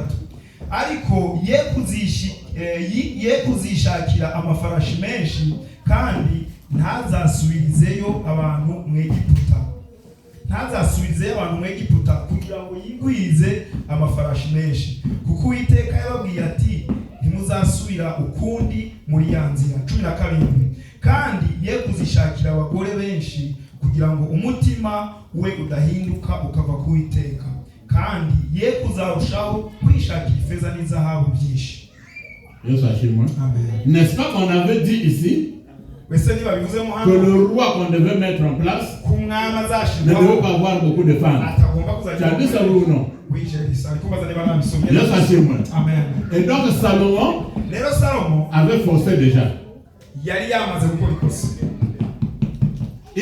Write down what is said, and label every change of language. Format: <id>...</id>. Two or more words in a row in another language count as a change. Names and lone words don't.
<rw>Ariko ye kuzishakira amafarashi menshi kandi ntazasubirizeyo abantu mu Egiputa kugira ngo yigwize amafarashi menshi, kuko Uwiteka yababwiye ati ntimuzasubira ukundi muri ya nzira. 17. Kandi ye kuzishakira abagore benshi kugira ngo umutima we udahinduka ukava ku Uwiteka, kandi ye kuzarushaho kwishakira ifeza n'izahabu byinshi.</rw> <fr>N'est-ce pas qu'on avait dit ici que le roi qu'on devait mettre en place ne devait pas avoir beaucoup de femmes? Tu as dit ça ou non? Oui, j'ai dit ça. Amen. Et donc Salomon avait forcé déjà.</fr>